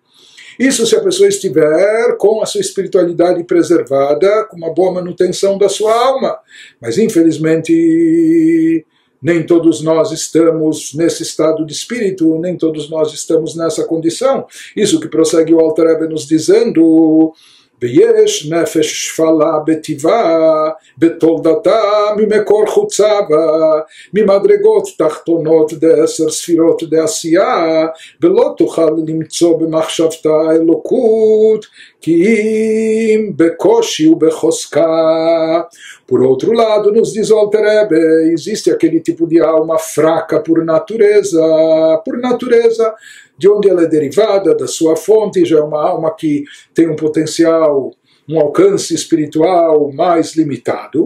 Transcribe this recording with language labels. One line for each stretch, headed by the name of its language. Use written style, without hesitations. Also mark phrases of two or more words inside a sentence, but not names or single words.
Portuguese: Isso se a pessoa estiver com a sua espiritualidade preservada, com uma boa manutenção da sua alma. Mas infelizmente nem todos nós estamos nesse estado de espírito, nem todos nós estamos nessa condição. Isso que prossegue o Alter Rebbe nos dizendo,
Hebrew: ויש נפש שפלה בטבעה, בתולדתה ממקור חוצה בה, ממדרגות תחתונות ד10 ספירות דעשייה, ולא תוכל למצוא במחשבתה אלוקות, כי אם בקושי ובחוזקה.
Portuguese: Por outro lado, nos diz o Alter Rebbe, existe aquele tipo de alma fraca por natureza, de onde ela é derivada, da sua fonte, já é uma alma que tem um potencial, um alcance espiritual mais limitado.